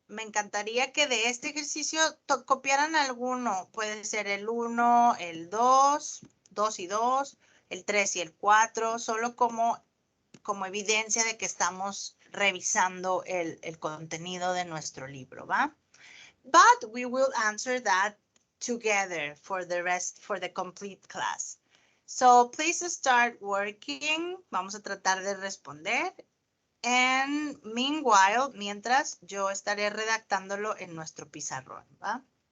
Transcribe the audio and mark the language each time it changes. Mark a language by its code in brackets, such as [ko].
[es] me encantaría que de este ejercicio copiaran alguno. Puede ser el 1, el 2, 2 y 2, el 3 y el 4, solo como evidencia de que estamos revisando el contenido de nuestro libro, ¿va? [en] But we will answer that together for the complete class. So please start working. [es] Vamos a tratar de responder. [en] And meanwhile, [es] mientras, yo estaré redactándolo en nuestro pizarrón, ¿va?